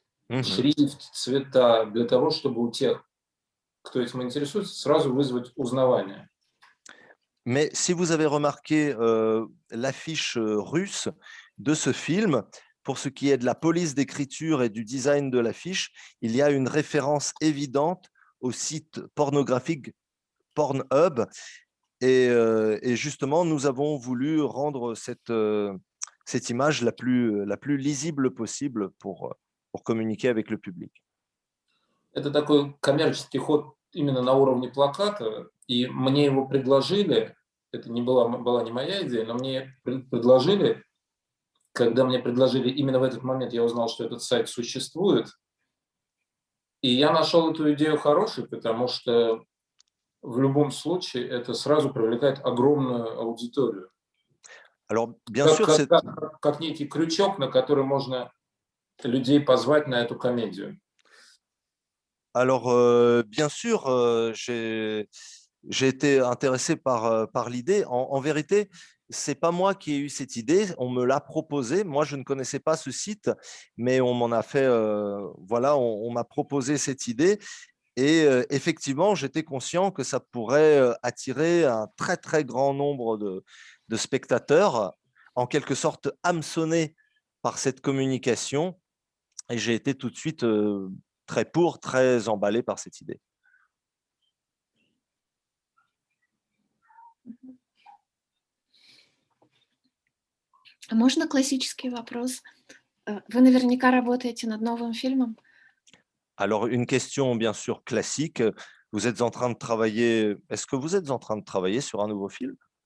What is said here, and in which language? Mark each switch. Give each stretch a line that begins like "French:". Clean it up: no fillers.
Russian: Шрифт, цвета, для того, чтобы у тех, кто этим интересуется, сразу вызвать узнавание.
French: Mais si vous avez remarqué l'affiche russe de ce film, pour ce qui est de la police d'écriture et du design de l'affiche, il y a une référence évidente au site pornographique Pornhub. Et justement, nous avons voulu rendre cette image la plus lisible possible pour communiquer avec le public.
Russian: Это такой коммерческий ход именно на уровне плаката, и мне его предложили, это была не моя идея, но мне предложили, когда мне предложили именно в этот момент, я узнал, что этот сайт существует, и я нашел эту идею хорошей, потому что в любом случае это сразу привлекает огромную аудиторию.
French: Alors, bien sûr,
Russian: как некий крючок, на который можно людей позвать на эту комедию.
French: Alors, bien sûr, j'ai été intéressé par l'idée. En vérité, ce n'est pas moi qui ai eu cette idée, on me l'a proposé. Moi, je ne connaissais pas ce site, mais on m'en a fait, voilà, on m'a proposé cette idée. Et effectivement, j'étais conscient que ça pourrait attirer un très, très grand nombre de spectateurs, en quelque sorte hameçonnés par cette communication. Et j'ai été tout de suite très emballé par cette idée.
Russian: Можно классический вопрос? Вы наверняка работаете над новым фильмом.
French: Alors, une question bien sûr classique. Vous êtes en train de travailler. Est-ce que vous êtes en train de travailler sur un nouveau film?